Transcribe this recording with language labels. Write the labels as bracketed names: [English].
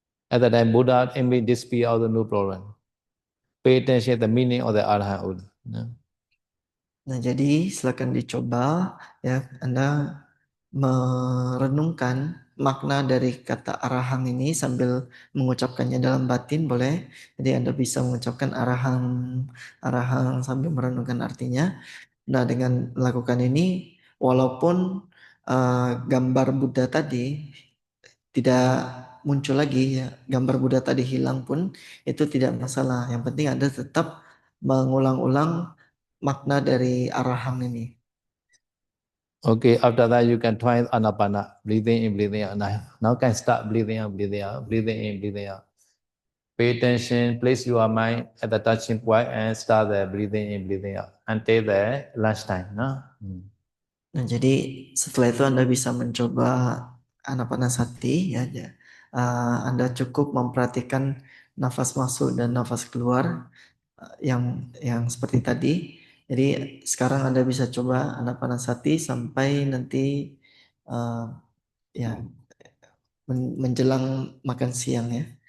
[English] At that time, Buddha envy disappear all the no problem. Pay attention to the meaning of the Arahant. [Indonesian] Nah, jadi silakan dicoba ya, Anda merenungkan makna dari kata arahang ini sambil mengucapkannya dalam batin boleh. Jadi Anda bisa mengucapkan arahang sambil merenungkan artinya. Nah, dengan melakukan ini walaupun gambar Buddha tadi tidak muncul lagi ya, gambar Buddha tadi hilang pun itu tidak masalah. Yang penting Anda tetap mengulang-ulang makna dari arahang ini. [English] Okay, after that you can try Anapana, breathing in, breathing out. Now can start breathing out, breathing out, breathing in, breathing out. Pay attention, place your mind at the touching point and start the breathing in, breathing out until the lunchtime. No? [Indonesian] Nah, jadi setelah itu Anda bisa mencoba Anapanasati ya. Anda cukup memperhatikan nafas masuk dan nafas keluar yang seperti tadi. Jadi sekarang Anda bisa coba Anapanasati sampai nanti ya menjelang makan siang ya.